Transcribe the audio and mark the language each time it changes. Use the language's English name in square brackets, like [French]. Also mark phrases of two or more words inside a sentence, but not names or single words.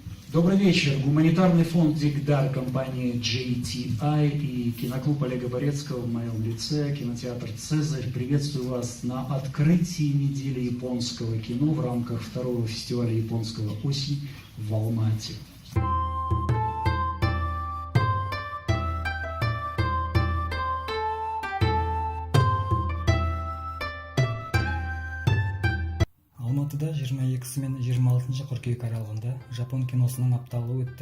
[Russian] Добрый вечер. Гуманитарный фонд «Дигдар», компания JTI и киноклуб Олега Борецкого в моем лице, кинотеатр «Цезарь». Приветствую вас на открытии недели японского кино в рамках второго фестиваля японского «Осень» в Алмате. [Kazakh] Алматыда 22 мен 26 қыркүйек аралығында Жапон киносының апталығы өтті.